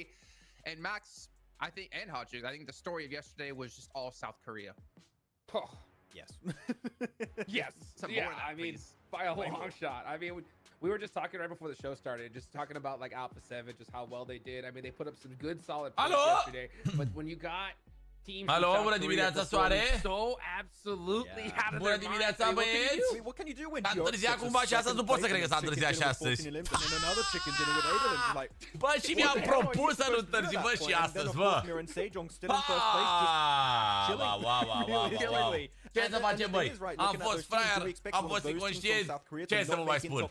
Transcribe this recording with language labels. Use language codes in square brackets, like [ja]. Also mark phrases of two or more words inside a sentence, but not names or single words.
[en] And Max, I think, and Hodges, I think the story of yesterday was just all South Korea. Oh, Yes. yes. Yeah, I mean, by a long shot. I mean, we were just talking right before the show started, just talking about like Alpha 7, just how well they did. I mean, they put up some good solid points yesterday. But when you got teams [ro] bună dimineața, Soare! [en] So absolutely out of [ro] Bună dimineața, băieți! [en] What can you do when [ro] S-a întârziat cumva și astăzi, nu pot să cred că s-a întârziat și astăzi. Bă, și mi-am propus să nu întârzi, bă, și astăzi, bă! Ce să facem, băi? Am fost fraier, am fost inconștient, ce să vă mai spun?